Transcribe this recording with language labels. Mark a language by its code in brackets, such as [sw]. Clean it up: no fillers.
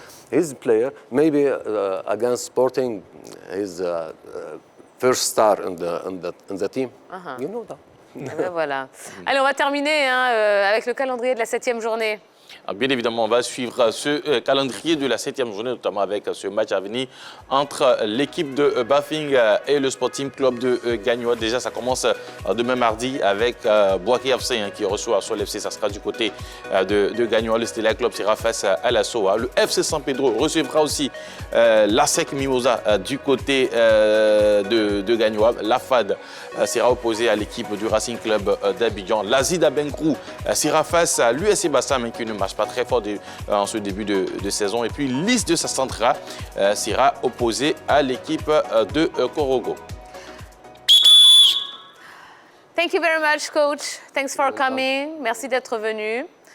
[en] His player, maybe against Sporting, his first star in the team. You know that. [fr] Eh ben voilà. Allez, on va terminer hein, avec le calendrier de la 7e journée. Bien évidemment, on va suivre ce calendrier de la 7e journée, notamment avec ce match à venir entre l'équipe de Bafing et le Sporting Club de Gagnoa. Déjà, ça commence demain mardi avec Bouaké FC qui reçoit Sol FC. Ça sera du côté de Gagnoa. Le Stella Club sera face à la SOA. Le FC San Pedro recevra aussi l'ASEC Mimosa du côté de Gagnoa. La FAD sera opposée à l'équipe du Racing Club d'Abidjan. L'Azida Benkrou sera face à l'USC Bassam qui ne marche pas très fort en ce début de saison. Et puis l'IS de Sassandra sera opposé à l'équipe de Korogo. [en] Thank you very much, coach. Thanks for coming. [fr] Merci d'être venu.